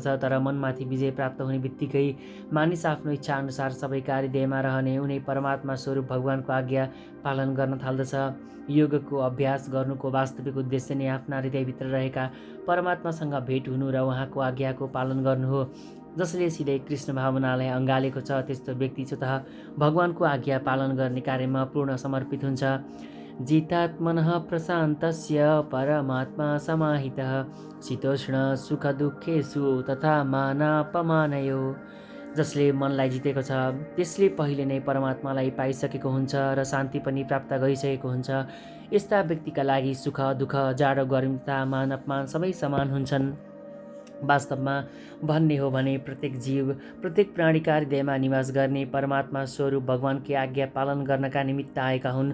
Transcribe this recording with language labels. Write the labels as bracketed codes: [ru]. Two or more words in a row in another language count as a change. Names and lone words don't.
[ne] तर मनमाथि विजय प्राप्त हुने बित्तिकै मानिस आफ्नो इच्छाअनुसार सबै कार्यदेयमा रहने उनी परमात्मा स्वरूप भगवानको आज्ञा पालन गर्न थाल्दछ। योगको अभ्यास गर्नुको वास्तविक उद्देश्य नै आफ्ना हृदयभित्र रहेका परमात्मासँग भेट हुनु र उहाँको आज्ञाको पालन गर्नु हो। जसले सिधै कृष्ण भावनालाई अँगालेको छ त्यस्तो व्यक्ति स्वतः भगवानको आज्ञा पालन गर्ने कार्यमा पूर्ण समर्पित हुन्छ। [sa] जितात्मनः प्रशान्तस्य परमात्मा समाहितः शीतोष्ण सुख दुःखेषु तथा मानापमानयो। [ne] जसले मनलाई जितेको छ त्यसले पहिले नै परमात्मालाई पाइसकेको हुन्छ र शान्ति पनि प्राप्त गरिसकेको हुन्छ। यस्ता व्यक्तिका लागि सुख दुःख, जाडो गर्मी तथा मान अपमान सबै समान हुन्छन्। वास्तवमा भन्ने हो भने प्रत्येक जीव, प्रत्येक प्राणीका हृदयमा निवास गर्ने परमात्मा स्वरूप भगवानकी आज्ञा पालन गर्नका निमित्त आएका हुन्।